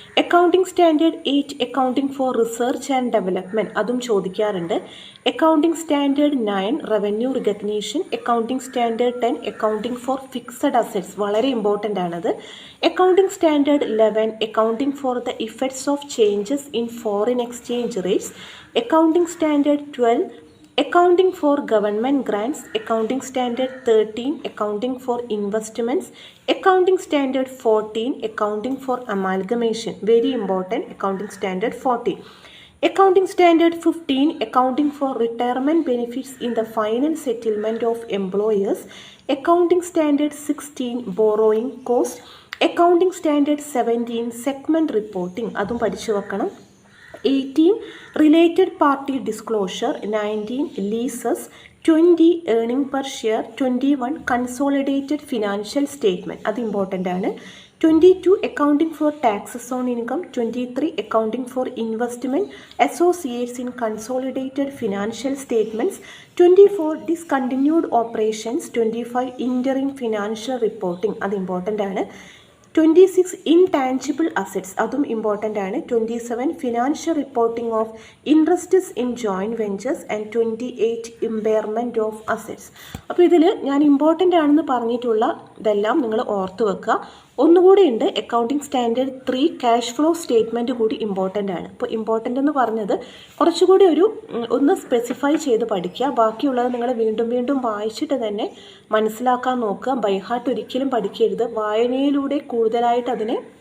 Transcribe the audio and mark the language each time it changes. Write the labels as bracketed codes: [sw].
[en] accounting standard 8, accounting for research and development, [ml] അതും ചോദിക്കാറുണ്ട്. [en] Accounting standard 9, revenue recognition. Accounting standard 10, accounting for fixed assets, [ml] വളരെ important ആണത്. [en] Accounting standard 11, accounting for the effects of changes in foreign exchange rates. Accounting standard 12, Accounting for Government Grants. Accounting Standard 13, Accounting for Investments. Accounting Standard 14, Accounting for Amalgamation, very important. Accounting Standard 14. Accounting Standard 15, Accounting for Retirement Benefits in the Final Settlement of Employers. Accounting Standard 16, Borrowing Cost. Accounting Standard 17, Segment Reporting, [ml] അതും പഠിച്ചു വെക്കണം. [en] 18, Related Party Disclosure. 19, Leases. 20, Earning per Share. 21, Consolidated Financial Statement, [ml] അത് important ആണ്. [en] 22, Accounting for Taxes on Income. 23, Accounting for Investment Associates in Consolidated Financial Statements. 24, Discontinued Operations. 25, Interim Financial Reporting, [ml] അത് important ആണ്. [en] 26, Intangible Assets, [ml] അതും important ആണ്. [en] 27, Financial Reporting of Interests in Joint Ventures. and 28, Impairment of Assets. [ml] അപ്പോൾ ഇതിൽ ഞാൻ important ആണെന്ന് പറഞ്ഞിട്ടുള്ള ഇതെല്ലാം നിങ്ങൾ ഓർത്ത് വെക്കുക. ഒന്നുകൂടി ഉണ്ട്, accounting standard 3, cash flow statement കൂടി ഇമ്പോർട്ടൻ്റ് ആണ്. അപ്പോൾ ഇമ്പോർട്ടൻ്റ് എന്ന് പറഞ്ഞത് കുറച്ചുകൂടി ഒന്ന് സ്പെസിഫൈ ചെയ്ത് പഠിക്കുക. ബാക്കിയുള്ളത് നിങ്ങൾ വീണ്ടും വായിച്ചിട്ട് തന്നെ മനസ്സിലാക്കാൻ നോക്കുക. ബൈ ഹാർട്ട് ഒരിക്കലും പഠിക്കരുത്. വായനയിലൂടെ കൂടുതലായിട്ട് അതിനെ